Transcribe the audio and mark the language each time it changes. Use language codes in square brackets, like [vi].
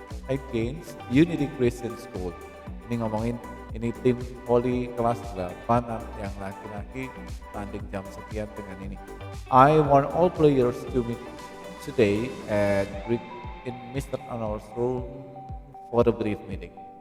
[en] against Unity Christian School. [id] Ini ngomongin ini tim voli kelas 8 yang laki-laki tanding jam sekian dengan ini. [en] I want all players to meet today at in Mr. Arnold's room for a brief meeting.